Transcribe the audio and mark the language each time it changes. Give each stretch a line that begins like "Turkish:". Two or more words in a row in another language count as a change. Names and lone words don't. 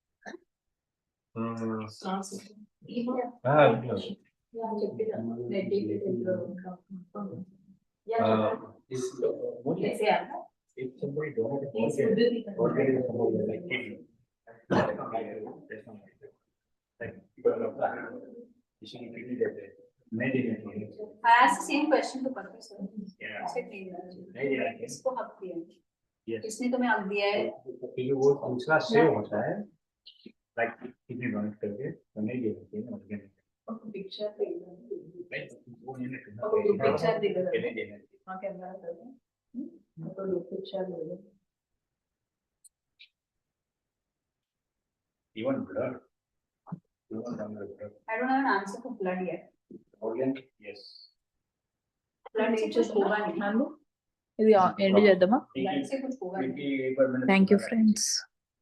English: If somebody donated somebody like kidney, I asked the same question to Professor.
Hindi: इसको हक दिया है। इसने तुम्हें हक दिया है। वो दूसरा सेव होता है,
English: like kidney donate
Hindi: करके तो नहीं दे सकते ना organ। पिक्चर वो नहीं पिक्चर दे दो। नहीं देना। हाँ कैमरा कर दो। तो पिक्चर दे दो।
English: Even blood. Blood. I don't have an answer for blood yet. Organ, yes.
Hindi: Blood से कुछ होगा नहीं।
Telugu: ఇది ఎండ్ చేద్దామా
Hindi: Blood से कुछ होगा नहीं।
English: Thank you friends